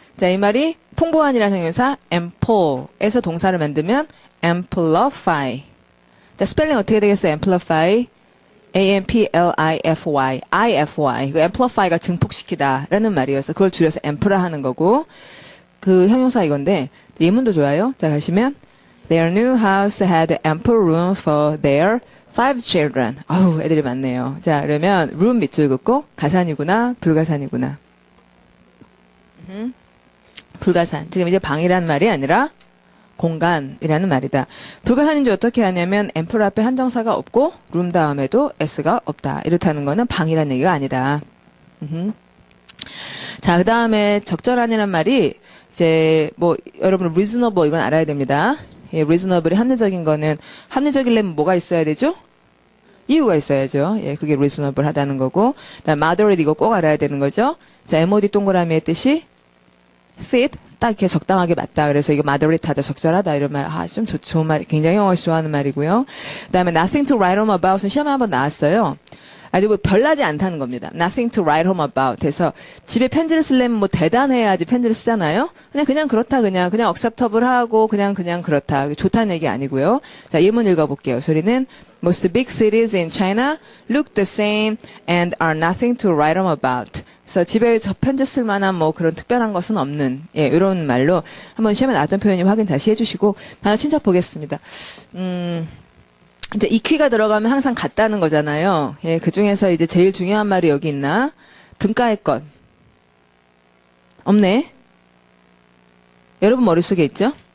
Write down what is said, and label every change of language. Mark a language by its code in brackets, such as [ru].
[ko] 자, 이 말이 풍부한이라는 형용사 ample에서 동사를 만들면 amplify. 자, 스펠링 어떻게 되겠어요? [en] amplify. A-M-P-L-I-F-Y. I-F-Y. [ko] 그 amplify가 증폭시키다 라는 말이어서 그걸 줄여서 amp라 하는 거고 그 형용사 이건데 예문도 좋아요. 자, 가시면 [en] Their new house had ample room for their 5 children. [ko] 아우, 애들이 많네요. 자, 그러면 room 밑줄 긋고 가산이구나, 불가산이구나. 불가산. 지금 이제 방이라는 말이 아니라 공간이라는 말이다. 불가산인지 어떻게 하냐면 ample 앞에 한정사가 없고 room 다음에도 s가 없다. 이렇다는 거는 방이라는 얘기가 아니다. 자, 그 다음에 적절한이란 말이 이제 뭐 여러분 reasonable 이건 알아야 됩니다. 예, reasonable이 합리적인 거는 합리적이려면 뭐가 있어야 되죠? 이유가 있어야죠. 예, 그게 reasonable 하다는 거고. 그다음 moderate 이거 꼭 알아야 되는 거죠. 자, MOD 동그라미의 뜻이 fit 딱 이렇게 적당하게 맞다. 그래서 이거 moderate 하다 적절하다 이런 말. 아, 좀 좋은 말. 굉장히 영어 좋아하는 말이고요. 그다음에 nothing to write home about은 시험에 한번 나왔어요. 아주 뭐 별나지 않다는 겁니다. [en] Nothing to write home about. [ko] 해서 집에 편지를 쓰려면 뭐 대단해야지 편지를 쓰잖아요. 그냥 그렇다 그냥 acceptable 하고 그냥 그렇다. 좋다는 얘기 아니고요. 자, 예문 읽어볼게요. 소리는 [en] Most big cities in China look the same and are nothing to write home about. [ko] 그래서 집에 저 편지 쓸 만한 뭐 그런 특별한 것은 없는 예, 이런 말로 한번 시험에 나왔던 표현이 확인 다시 해주시고 단어 친척 보겠습니다. 이제 equi가 들어가면 항상 같다는 거잖아요. 예, 그 중에서 이제 제일 중요한 말이 여기 있나? 등가의 것. 없네. 여러분 머릿속에 있죠?